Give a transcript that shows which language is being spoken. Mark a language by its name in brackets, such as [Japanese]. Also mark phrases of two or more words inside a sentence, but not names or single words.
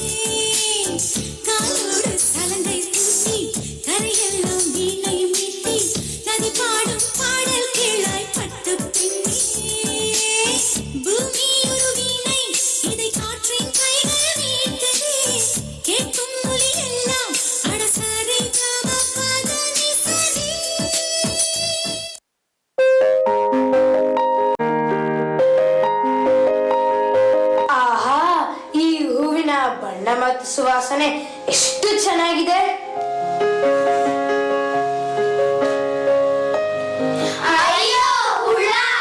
[Tamil] காலோடு சலங்கை பூசி கரையெல்லாம் வீணை மீட்டி நதி பாடும் பாடல் கேளாய் பட்டுப் பெண்ணே பூமி ஒரு வீணை இதை காற்றின் கைகள் மீட்டதே கேட்கும் மொழி எல்லாம் அடசரி காம பதனி சரி [Kannada] ಆಹಾ, ಈ ಹೂವಿನ ಬಣ್ಣ ಮತ್ತು ಸುವಾಸನೆ ಎಷ್ಟು ಚೆನ್ನಾಗಿದೆ. ಅಯ್ಯೋ ಹುಳ!